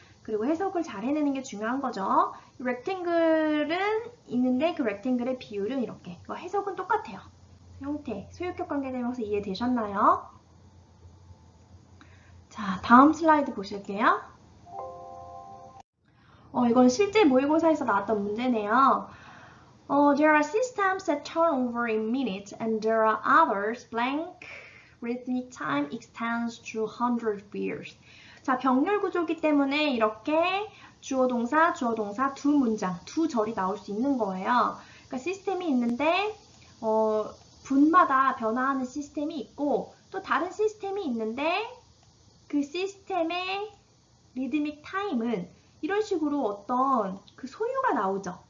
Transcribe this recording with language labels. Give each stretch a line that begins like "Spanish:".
Korean: 그리고 해석을 잘 해내는 게 중요한 거죠. 렉탱글은 있는데 그 렉탱글의 비율은 이렇게. 해석은 똑같아요. 형태, 소유격 관계대명사 이해되셨나요? 자, 다음 슬라이드 보실게요. 이건 실제 모의고사에서 나왔던 문제네요.
English: There are systems that turn over in minutes and there are others blank rhythmic time extends to 100 years.
Korean: 자, 병렬 구조기 때문에 이렇게 주어 동사 두 문장, 두 절이 나올 수 있는 거예요. 그러니까 시스템이 있는데 분마다 변화하는 시스템이 있고 또 다른 시스템이 있는데 그 시스템의 리드믹 타임은 이런 식으로 어떤 그 소유가 나오죠.